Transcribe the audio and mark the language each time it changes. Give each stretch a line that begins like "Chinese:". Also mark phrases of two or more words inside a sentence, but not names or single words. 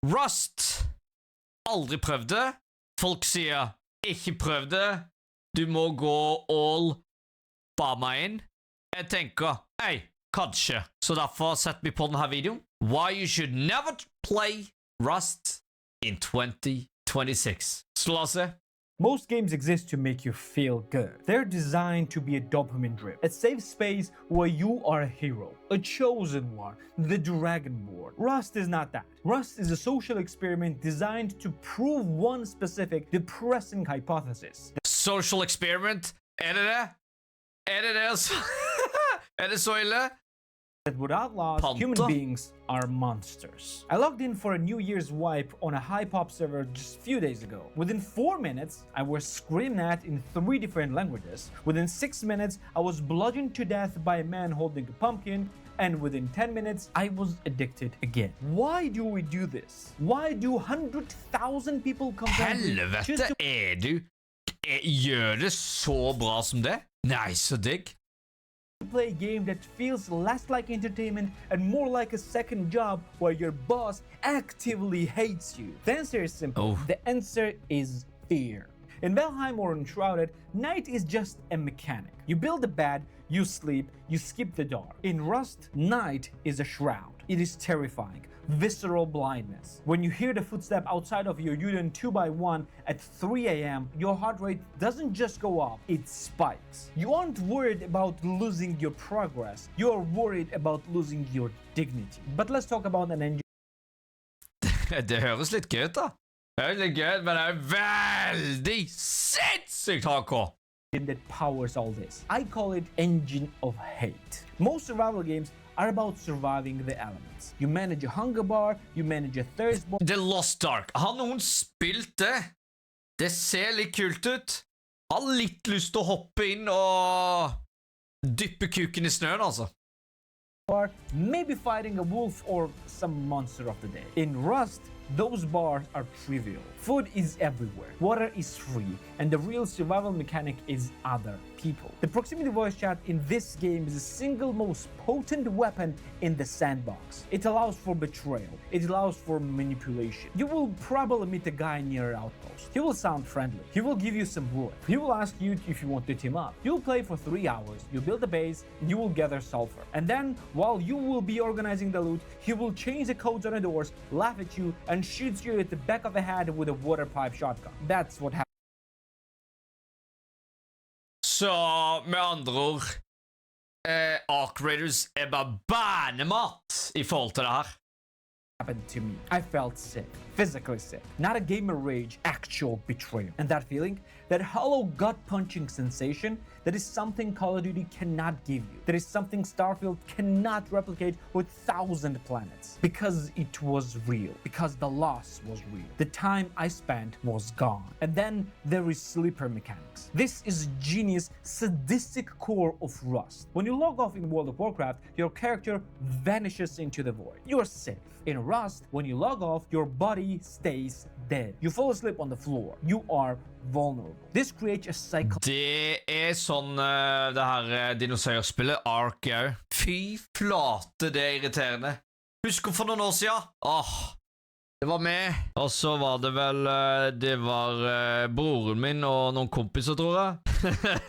Norwegian: Rust. Aldri prøvd det. Folk sier, ikke prøv det. Du må gå all bama inn. Jeg tenker, kanskje. Så derfor setter vi på denne videoen.
English: Why you should never play Rust in 2026.
Norwegian: Så la oss se.
English: Most games exist to make you feel good. They're designed to be a dopamine drip, a safe space where you are a hero, a chosen one, the Dragonborn. Rust is not that. Rust is a social experiment designed to prove one specific depressing hypothesis. Social experiment?
Norwegian: Er det det? Er det det altså? Er det så ille?
English: That without laws, human beings are monsters. I logged in for a New Year's wipe on a high-pop server just a few days ago. Within 4 minutes, I was screamed at in 3 different languages. Within 6 minutes, I was bludgeoned to death by a man holding a pumpkin. And within 10 minutes, I was addicted again. Why do we do this? Why do 100,000 people come
Norwegian: Helvete, du? Gjør det så bra som det? Nei, så digg.
English: Play a game that feels less like entertainment and more like a second job where your boss actively hates you? The answer is simple. The answer is fear. In Valheim or Enshrouded, night is just a mechanic. You build a bed, you sleep, you skip the dark. In Rust, night is a shroud. It is terrifying, visceral blindness. When you hear the footstep outside of your unit 2x1 at 3 a.m., your heart rate doesn't just go up, it spikes. You aren't worried about losing your progress, you're worried about losing your dignity. But let's talk about an engine.
Norwegian: Det høres litt gøy ut da. Det høres litt gøy, men det veldig sinnssykt hardcore.
English: That powers all this. I call it engine of hate. Most survival games are about surviving the elements. You manage a hunger bar, you manage a thirst bar. The Lost Ark.
Norwegian: Har noen spilt det? Det ser litt kult ut. Har litt lyst til å hoppe inn og dyppe kuken I snøen, altså.
English: Or maybe fighting a wolf or some monster of the day. In Rust, those bars are trivial. Food is everywhere, water is free, and the real survival mechanic is other people. The proximity voice chat in this game is the single most potent weapon in the sandbox. It allows for betrayal, it allows for manipulation. You will probably meet a guy near an outpost. He will sound friendly, he will give you some wood, he will ask you if you want to team up. You'll play for 3 hours, you build a base, and you will gather sulfur. And then, while you will be organizing the loot, he will change the codes on the doors, laugh at you, and shoots you at the back of the head with a water pipe shotgun. That's what happens.
Norwegian: Så med andre ord, Ark Raiders bare banemat I forhold til det her.
English: Happened to me. I felt sick, physically sick. Not a gamer rage, actual betrayal. And that feeling, that hollow gut-punching sensation, that is something Call of Duty cannot give you. That is something Starfield cannot replicate with 1,000 planets. Because it was real. Because the loss was real. The time I spent was gone. And then there is sleeper mechanics. This is genius, sadistic core of Rust. When you log off in World of Warcraft, your character vanishes into the void. You are safe. In Rust, when you log off, your body stays dead. You fall asleep on the floor. You are vulnerable. This creates a cycle.
Norwegian: Det sånn det her dinosaurspillet Ark er. Fy flate, det irriterende. Husker for noen år siden? Det var med. Og så var det vel, det var broren min og noen kompiser, tror jeg.